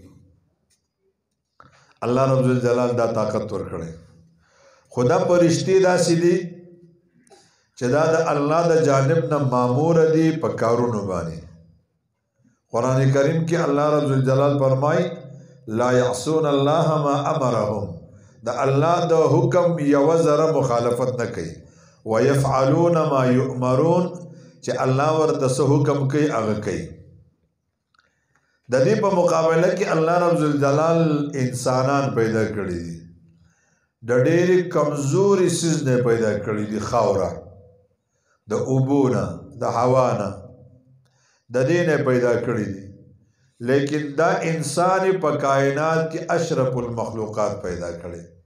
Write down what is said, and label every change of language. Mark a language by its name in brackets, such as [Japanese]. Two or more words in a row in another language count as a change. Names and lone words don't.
[Pashto] الله رب الجلال دا طاقت ورکړی خدا فرشتي داسې دي چې دا د الله د جانب نه مامور دي په کارونو باندې قرآن کریم کې الله رب الجلال فرمای [Arabic] لا يعصون الله ما امرهم [Pashto] دا الله د حکم یو ذره مخالفت نه کوي [Arabic] ويفعلون ما يؤمرون [Pashto] چې الله ورته څه حکم کوي هغه کوي د دې په مقابله کې الله رب الجلال انسانان پیدا کړي دي د ډېرې کمزوري څیز نه پیدا کړي دي خاوره د اوبو نه د هوا نه د دې نه پیدا کړي دي لیکن دا انسان په کائنات کې اشرف المخلوقات پیدا کړي